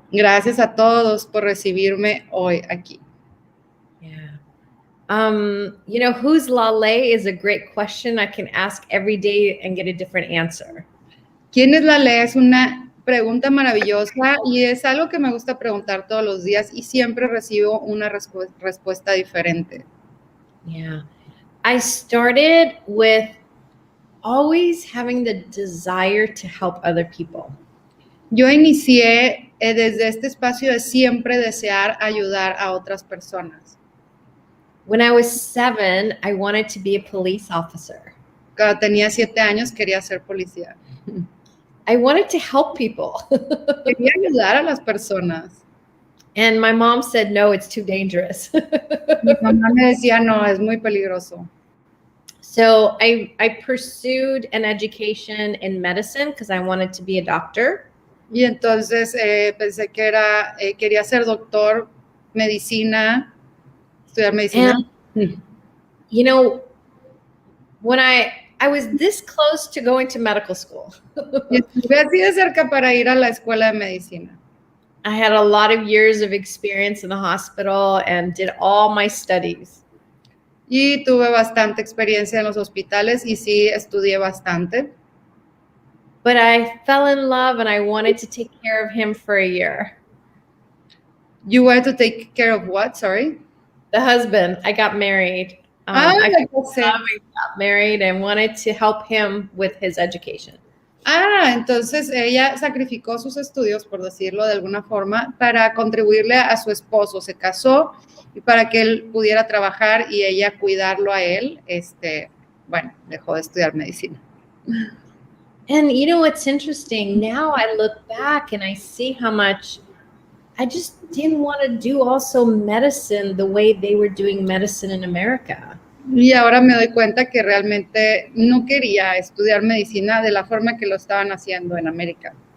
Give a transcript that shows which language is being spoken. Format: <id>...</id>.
<es>Gracias a todos por recibirme hoy aquí.</es> <en>Yeah. You know, who's Laleh is a great question I can ask every day and get a different answer.</en> <es>¿Quién es Laleh? Es una pregunta maravillosa y es algo que me gusta preguntar todos los días y siempre recibo una respuesta diferente.</es> <en>Yeah. I started with always having the desire to help other people.</en> <es>Yo inicié desde este espacio de siempre desear ayudar a otras personas.</es> <en>When I was 7, I wanted to be a police officer.</en> <es>Cuando tenía 7 años quería ser policía.</es> <en>I wanted to help people.</en> <es>Quería ayudar a las personas.</es> <en>And my mom said, no, it's too dangerous.</en> <es>Mi mamá me decía, no, es muy peligroso.</es> <en>So I pursued an education in medicine because I wanted to be a doctor.</en> <es>Y entonces pensé que quería ser doctor, medicina, estudiar medicina.</es> <en>And, you know, when I was this close to going to medical school.</en> <es>Y estuve así de cerca para ir a la escuela de medicina.</es> <en>I had a lot of years of experience in the hospital and did all my studies.</en> <es>Y tuve bastante experiencia en los hospitales y sí estudié bastante.</es> <en>But I fell in love and I wanted to take care of him for a year. You wanted to take care of what? Sorry? The husband. I got married. I got married and wanted to help him with his education.</en> <es>Entonces ella sacrificó sus estudios, por decirlo de alguna forma, para contribuirle a su esposo. Se casó y para que él pudiera trabajar y ella cuidarlo a él, bueno, dejó de estudiar medicina.</es> <en>And you know what's interesting? Now I look back and I see how much I just didn't want to do also medicine the way they were doing medicine in America.</en> <es>Y ahora me doy cuenta que realmente no quería estudiar medicina de la forma que lo estaban haciendo en América.</es>